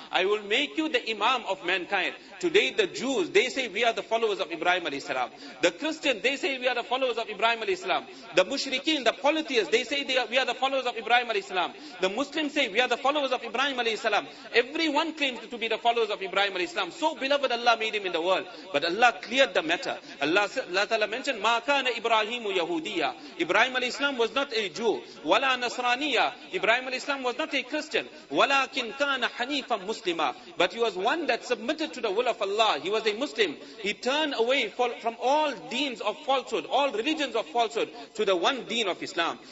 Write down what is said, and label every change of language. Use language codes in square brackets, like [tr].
[en] I will make you the imam of mankind. Today the Jews, they say we are the followers of Ibrahim alayhi salam. The Christians, they say we are the followers of Ibrahim alayhi salam. The Mushrikeen, the polytheists, they say we are the followers of Ibrahim alayhi salam. The Muslims say we are the followers of Ibrahim alayhi salam. Everyone claims to be the followers of Ibrahim alayhi salam. So beloved, Allah made him in the world. But Allah cleared the matter. Allah Ta'ala mentioned, [ar] مَا كَانَ إِبْرَاهِيمُ يَهُودِيًّا. [en] Ibrahim alayhi salam was not a Jew. [ar] وَلَا نَصْرَانِيًّا. [en] Ibrahim alayhi salam was not a Christian. [ar] وَلَكِنْ كَانَ حَنِيفًا مُسْلِمًا. [en] But he was one that submitted to the will of Allah. He was a Muslim. He turned away from all deens of falsehood, all religions of falsehood, to the one deen of Islam.